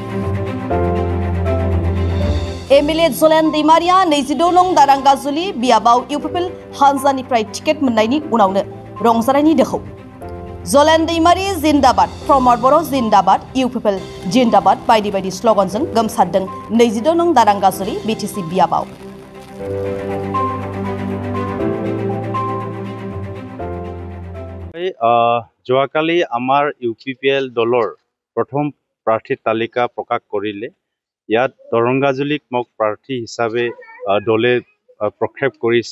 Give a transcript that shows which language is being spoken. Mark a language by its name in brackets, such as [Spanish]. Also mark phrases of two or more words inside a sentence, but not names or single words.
[Bodo] एमएलए जलेन दैमारिया 26 नं दारांगाजुलि बियाबाव इउपिपिएल हान्जानिफ्राय टिकेट मोननायनि उनावनो रंजानायनि दोहौ। जलेन दैमारि जिन्दाबाद, प्रमद बर' जिन्दाबाद, इउपिपिएल जिन्दाबाद बायदि बायदि स्लगानजों गोमसारदों 26 नं दारांगाजुलि बिटिसि बियाबाव। [Assamese] যোৱাকালি আমাৰ ইউপিপিএল দলৰ প্ৰথম প্ৰাৰ্থী তালিকা প্ৰকাশ কৰিলে। ইয়াত দৰংগাজুলিক মোক প্ৰাৰ্থী হিচাপে দলে প্ৰক্ষেপ কৰিছে।